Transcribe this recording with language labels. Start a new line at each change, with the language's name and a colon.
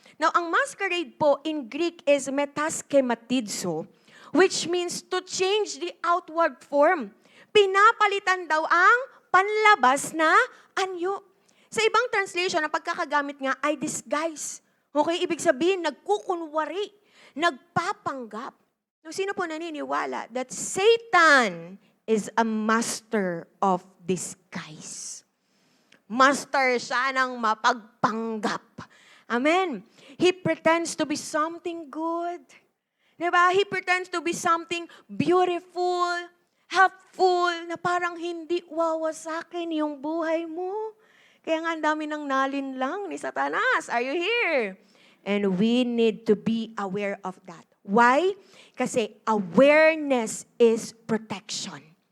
English: Now, ang masquerade po in Greek is metaschematizo, which means to change the outward form.
Filipino: Pinapalitan daw ang panlabas na anyo. Sa ibang translation, ang pagkakagamit nga ay disguise. Okay, ibig sabihin, nagkukunwari, nagpapanggap.
English: Now,
Filipino: sino po naniniwala
English: that Satan is a master of disguise?
Filipino: Master siya ng mapagpanggap. Amen.
English: He pretends to be something good.
Filipino: Diba?
English: He pretends to be something beautiful, helpful,
Filipino: na parang hindi wawasakin yung buhay mo. Kaya nga ang dami ng nalinlang ni Satanas.
English: Are you here? And we need to be aware of that. Why?
Filipino: Kasi
English: awareness is protection.